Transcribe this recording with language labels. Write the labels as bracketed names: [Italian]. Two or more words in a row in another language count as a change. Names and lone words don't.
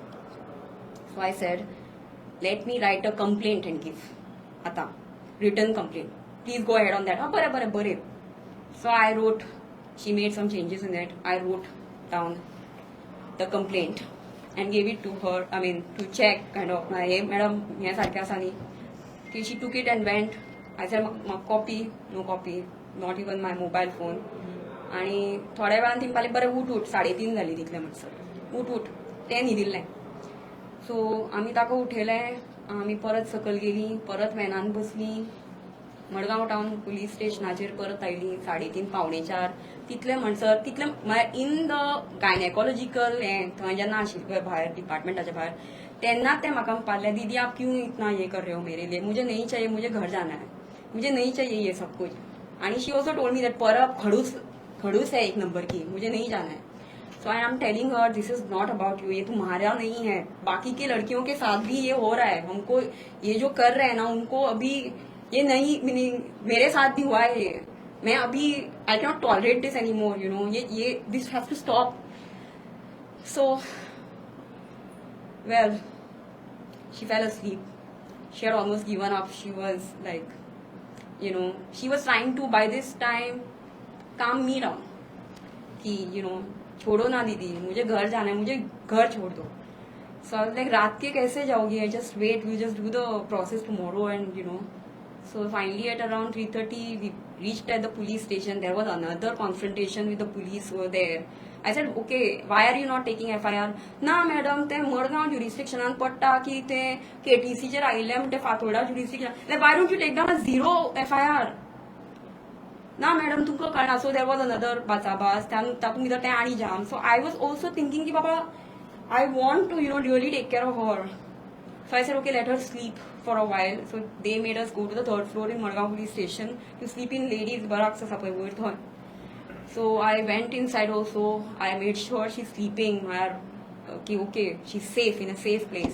[English] So I said, let me write a complaint and give. Ata, written complaint. Please go ahead on that. Bare. So I wrote, she made some changes in it. I wrote down the complaint and gave it to her, to check, kind of, hey, madam, [Konkani] हे सारखे आसा न्ही. [English] She took it and went. I said, copy, no copy, not even my mobile phone. [Konkani] आणि थोड्या वेळान तिने पाले बरें उठ 3:30 जाली तितले म्हणसर उठ तें न्ही दिल्लें. सो आमी ताका उठयलें, आमी परत सकयल गेलीं, परत वॅनान बसलीं, मडगांव टाउन पुलीस स्टेशनाचेर परत आयलीं 3:30 4:45 तितले म्हणसर म्हळ्यार [English] in the gynecological [Konkani] थंय जेन्ना आशिल्ले भायर डिपार्टमेंटाच्या भायर तेन्ना ते म्हाका म्हणपाले, [Hindi] दीदी आप क्यों इतना ये कर रहे हो मेरे लिए, मुझे नहीं चाहिए, मुझे घर जाना है, मुझे नहीं चाहिए ये सब कुछ. आणि [English] she also told me that [Hindi] परब खड़ूस है 1 नंबर की, मुझे नहीं जाना है. [English] so I am telling her, this is not about you, [Hindi] ये तुम्हारा नहीं है, बाकी के लड़कियों के साथ भी ये हो रहा है. हमको ये जो कर रहे हैं ना, उनको अभी ये नहीं, मेरे साथ भी हुआ है ये. मैं अभी [English] I cannot tolerate this any more, [Hindi] ये [English] this has to stop. सो well, she fell asleep. She had almost given up. She was like, she was trying to by this time calm me down. [Hindi] कि छोड़ो ना दीदी, मुझे घर जाना है, मुझे घर छोड़ दो. [English] So I was like, [Hindi] रात के कैसे जाओगी? [English] Just wait, we'll just do the process tomorrow and So finally at around 3:30 we reached at the police station. There was another confrontation with the police over there. I said, okay, why are you not taking FIR? [Konkani] ना मॅडम, ते मडगांव ज्युरिस्डिक्शनान पडटा की ते KTCचेर आयिल्ले म्हणटा फातोर्डा ज्युरिस्डिक्शन. [English] Why don't you take down a 0 FIR? [Konkani] ना मॅडम, तुमकां कळना. [English] so there was another [Konkani] बाचाबाच, तातूंत भितर तें आनी जाम. [English] so I was also thinking [Hindi] की बाबा [English] I want to really take care of her. So I said, okay, let her sleep for a while. So they made us go to the 3rd floor in Madgaon police station to sleep in ladies barracks as a. So I went inside also. I made sure she's sleeping. Okay, she's safe, in a safe place.